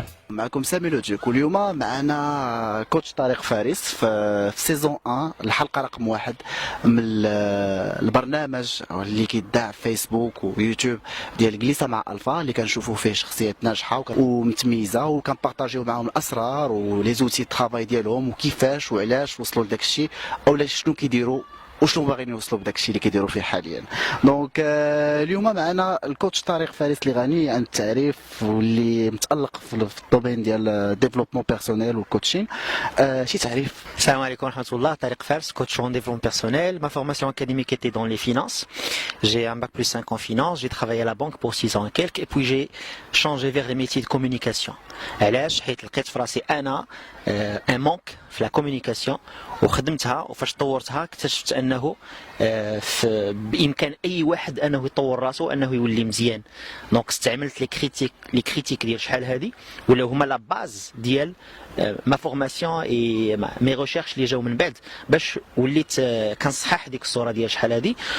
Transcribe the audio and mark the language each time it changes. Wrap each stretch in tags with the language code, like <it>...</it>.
<ar>معكم سامي لوجيك، واليوم معنا كوتش طارق فارس في سيزون 1 الحلقه رقم 1 من البرنامج اللي كيتذاع في فيسبوك ويوتيوب ديال جليسه مع الفا، اللي كنشوفوا فيه شخصيات ناجحه ومتميزه، وكنبارطاجيو معاهم الاسرار ولي زوتي طرافاي ديالهم وكيفاش وعلاش وصلوا لداك الشيء اولا شنو كيديروا وشنو باغيين يوصلوا بداك الشيء اللي كيديروا فيه حاليا. دونك اليوم معنا الكوتش طارق فارس اللي غني عن التعريف واللي متالق في الدومين ديال ديفلوبمون بيرسونيل والكوتشين. شي تعريف؟ Salam alaikum wa rahmatullah,</ar> <fr>Tariq Fars, coach en développement personnel. Ma formation académique était dans les finances. J'ai un bac plus 5 en finance, j'ai travaillé à la banque pour 6 ans et quelques, et puis j'ai changé vers les métiers de communication.</fr> <ar>علاش؟ حيت لقيت في راسي انا ان مونك في لا كومونيكاسيون وخدمتها، وفاش طورتها اكتشفت انه بامكان اي واحد انه يطور راسه انه يولي مزيان. دونك استعملت لي كريتيك ديال شحال هذه ولاو هما لا باز ديال ما فورماسيون اي مي ريشيرش اللي جاو من بعد باش وليت كنصحح ديك الصوره ديال شحال هذه.</ar>